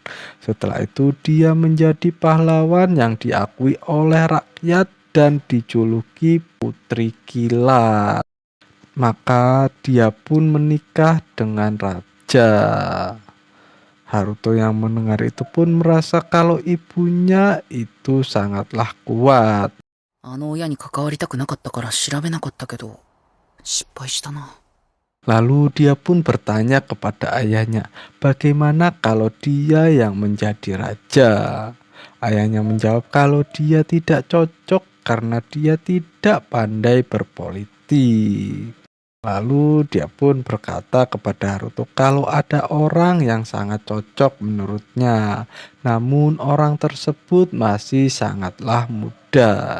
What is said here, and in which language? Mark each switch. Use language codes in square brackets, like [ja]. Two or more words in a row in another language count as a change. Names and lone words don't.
[id] Setelah itu dia menjadi pahlawan yang diakui oleh rakyat dan dijuluki Putri Kilat. Maka dia pun menikah dengan raja. Haruto yang mendengar itu pun merasa kalau ibunya itu sangatlah kuat. [ja] あの親に関わりたくなかったから調べなかったけど、失敗したな。 [id] Lalu dia pun bertanya kepada ayahnya, bagaimana kalau dia yang menjadi raja? Ayahnya menjawab kalau dia tidak cocok karena dia tidak pandai berpolitik. Lalu dia pun berkata kepada Haruto kalau ada orang yang sangat cocok menurutnya, namun orang tersebut masih sangatlah muda.